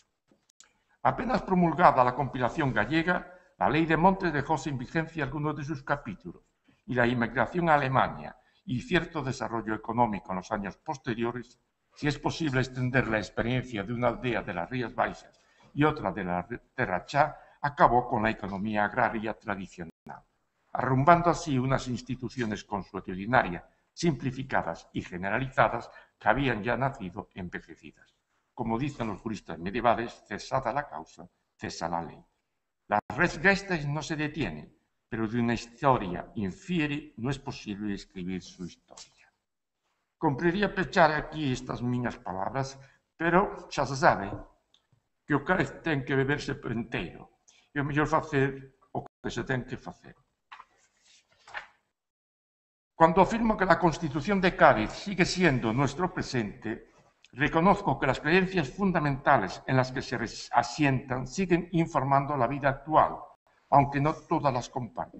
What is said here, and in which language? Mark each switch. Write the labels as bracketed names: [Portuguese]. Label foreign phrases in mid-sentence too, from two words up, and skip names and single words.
[Spanish] Apenas promulgada la compilación gallega, la ley de Montes dejó sin vigencia algunos de sus capítulos, y la inmigración a Alemania y cierto desarrollo económico en los años posteriores, si es posible extender la experiencia de una aldea de las Rías Baixas y otra de la Terra Chá, acabó con la economía agraria tradicional, arrumbando así unas instituciones consuetudinarias simplificadas y generalizadas que habían ya nacido envejecidas. Como dicen los juristas medievales, cesada la causa, cesa la ley. La [Latin] res gestas [Spanish] no se detiene, pero de una historia infiere no es posible escribir su historia. [Galician] Compraría pechar aquí estas miñas palabras, pero xa se sabe que o cáliz ten que beberse por enteiro e o mellor facer o que se ten que facer. [Spanish] Cuando afirmo que la Constitución de Cádiz sigue siendo nuestro presente, reconozco que las creencias fundamentales en las que se asientan siguen informando la vida actual, aunque no todas las compartan.